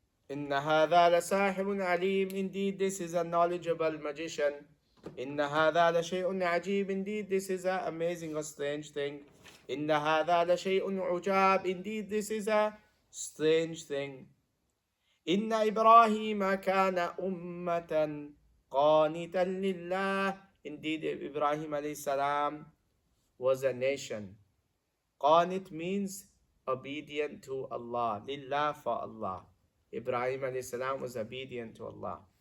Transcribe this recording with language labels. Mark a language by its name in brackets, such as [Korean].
[Arabic] إن هذا لساحر عليم. [English] Indeed, this is a knowledgeable magician. [Arabic] إن هذا لشيء عجيب. [English] Indeed, this is an amazing or strange thing. [Arabic] إن هذا لشيء عجاب. [English] Indeed, this is a strange thing. [Arabic] إن إبراهيم كان أمة قانتا لله. [English] Indeed, Ibrahim alayhi salam was a nation. Qanit means obedient to Allah. Lillah, for Allah. Ibrahim alayhi salam was obedient to Allah.